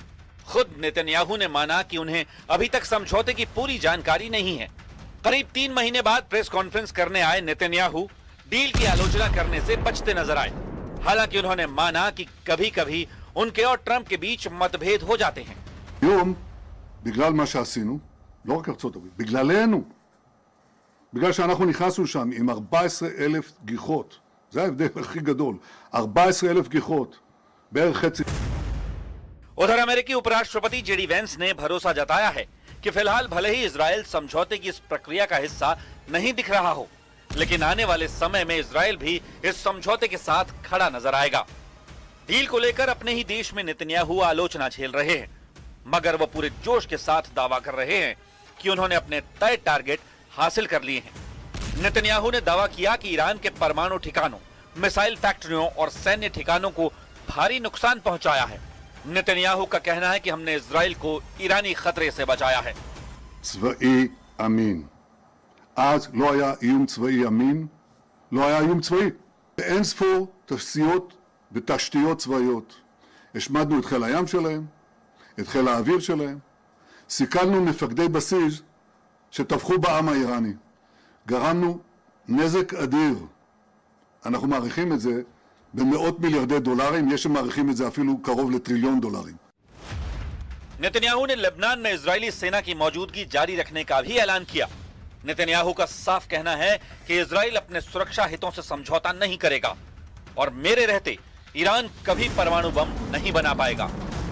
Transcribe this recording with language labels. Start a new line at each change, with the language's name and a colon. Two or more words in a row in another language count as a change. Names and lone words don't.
Hindi: खुद नेतन्याहू ने माना कि उन्हें अभी तक समझौते की पूरी जानकारी नहीं है। करीब 3 महीने बाद
English: press conference
Hindi: करने आए नेतन्याहू डील की आलोचना करने से बचते नजर आए। हालांकि उन्होंने माना कि कभी-कभी उनके और ट्रंप के बीच मतभेद हो जाते हैं।
Hebrew: היום, בגלל מה שעשינו, לא רק ארצות הברית, בגללנו, בגלל שאנחנו נכנסנו שם עם 14,000 גיחות, זה ההבדל הכי גדול, 14,000 גיחות, בערך חצי.
Hindi: उधर अमेरिकी उपराष्ट्रपति जेडी वेंस ने भरोसा जताया है कि फिलहाल भले ही इजराइल समझौते की इस प्रक्रिया का हिस्सा नहीं दिख रहा हो, लेकिन आने वाले समय में इजराइल भी इस समझौते के साथ खड़ा नजर आएगा। डील को लेकर अपने ही देश में नेतन्याहू आलोचना झेल रहे हैं, मगर वो पूरे जोश के साथ दावा कर रहे हैं कि उन्होंने अपने तय टारगेट हासिल कर लिए हैं। नेतन्याहू ने दावा किया कि ईरान के परमाणु ठिकानों, मिसाइल फैक्ट्रियों और सैन्य ठिकानों को भारी नुकसान पहुंचाया है। नेतन्याहू का कहना है कि हमने इजराइल को ईरानी खतरे से बचाया है।
Hebrew: צבאי אמין. אז לא היה איום צבאי אמין, לא היה איום צבאי. אין ספור תעשיות ותשתיות צבאיות. השמדנו את חיל הים שלהם, את חיל האוויר שלהם. סיכלנו מפקדי בסיס שטבחו בעם האיראני. גרמנו נזק אדיר. אנחנו מעריכים את זה במאות מיליארדי דולרים, יש שמעריכים את זה אפילו קרוב לטריליון דולרים.
Hindi: नेतन्याहू ने लेबनान में इजरायली सेना की मौजूदगी जारी रखने का भी ऐलान किया। नेतन्याहू का साफ कहना है कि इजराइल अपने सुरक्षा हितों से समझौता नहीं करेगा और मेरे रहते ईरान कभी परमाणु बम नहीं बना पाएगा।